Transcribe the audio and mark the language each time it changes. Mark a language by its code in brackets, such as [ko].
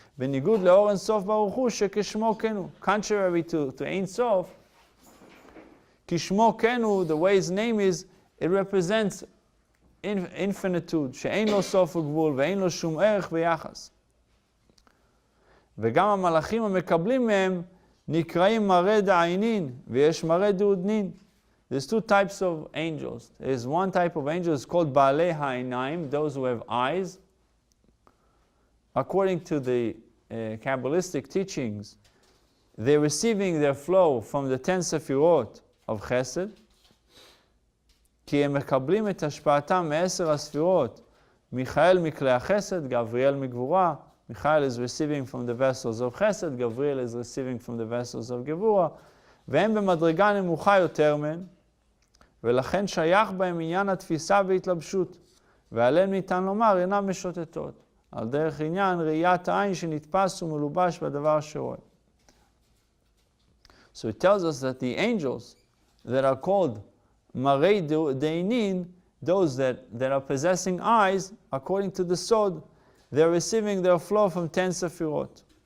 [he] בניגוד לאור אין סוף ברוך הוא שכשמו כן הוא. [en] Contrary to [he] אין סוף, כשמו כן הוא, [en] the way his name is, it represents infinitude, [he] שאין לו סוף וגבול ואין לו שום ערך ויחס. וגם המלאכים המקבלים מהם נקראים מראה דעינין, ויש מראה דעודנין. [en] There's two types of angels. There's one type of angels called [he] בעלי העיניים, [en] those who have eyes. According to the Kabbalistic teachings, they're receiving their flow from the 10 ספירות of חסד, [he] כי הם מקבלים את השפעתם מ10 הספירות. מיכאל מכלי החסד, גבריאל מגבורה. [en] Michael is receiving from the vessels of Chesed, Gabriel is receiving from the vessels of Gevura, [he] והם במדרגה נמוכה יותר מהן, ולכן שייך בהם עניין התפיסה והתלבשות, ועליהם ניתן לומר אינם משוטטות, על דרך עניין ראיית העין שנתפס ומלובש בדבר שרואה. [en] So it tells us that the angels that are called Marei Deinin, those that are possessing eyes, according to the Sod, they're receiving their flow from 10 Sefirot.